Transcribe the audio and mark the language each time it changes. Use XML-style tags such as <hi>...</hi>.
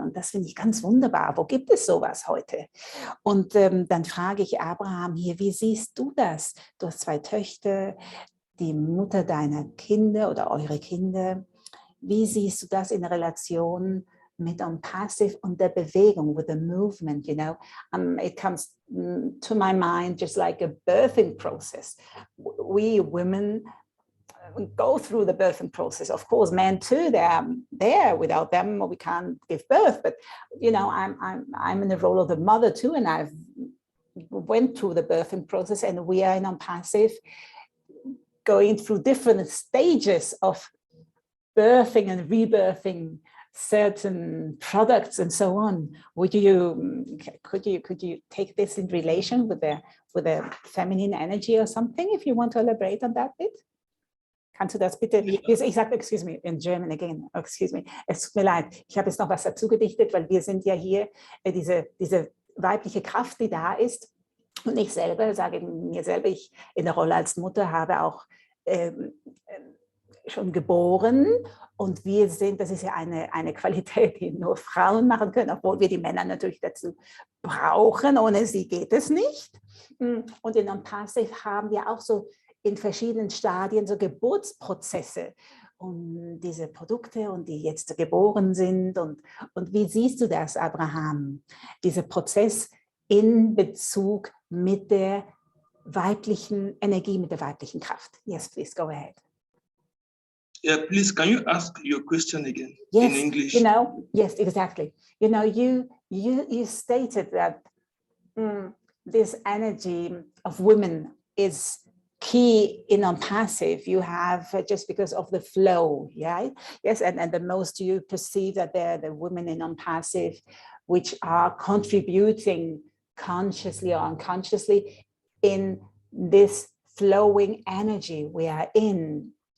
<de>Und das finde ich ganz wunderbar. Wo gibt es sowas heute? Und dann frage ich Abraham hier, wie siehst du das? Du hast zwei Töchter, die Mutter deiner Kinder oder eure Kinder. Wie siehst du das in Relation mit ONPASSIVE und der Bewegung,</de> <en>with the movement, you know? It comes to my mind just like a birthing process. We women go through the birthing process. Of course, men too, they're there. Without them, we can't give birth. But, you know, I'm in the role of the mother too, and I've went through the birthing process, and we are in ONPASSIVE going through different stages of birthing and rebirthing certain products and so on. Could you take this in relation with the feminine energy or something, if you want to elaborate on that bit?</en> <de>Kannst du das bitte? Ja. Ich sage,</de> <en>excuse me, in German again, excuse me,</en> <de>es tut mir leid, ich habe jetzt noch was dazu gedichtet, weil wir sind ja hier, diese weibliche Kraft, die da ist, und ich selber, sage mir selber, ich in der Rolle als Mutter habe auch schon geboren, und wir sind, das ist ja eine Qualität, die nur Frauen machen können, obwohl wir die Männer natürlich dazu brauchen, ohne sie geht es nicht. Und in ONPASSIVE haben wir auch so in verschiedenen Stadien so Geburtsprozesse um diese Produkte, und die jetzt geboren sind. Und wie siehst du das, Abraham, dieser Prozess in Bezug mit der weiblichen Energie, mit der weiblichen Kraft?</de> <en>Yes, please, go ahead. Yeah, please, can you ask your question again, yes, in English? You know, yes, exactly. You know, you stated that this energy of women is key in unpassive, you have just because of the flow, yeah, yes, and the most you perceive that they're the women in unpassive, which are contributing consciously or unconsciously in this flowing energy we are in.</en>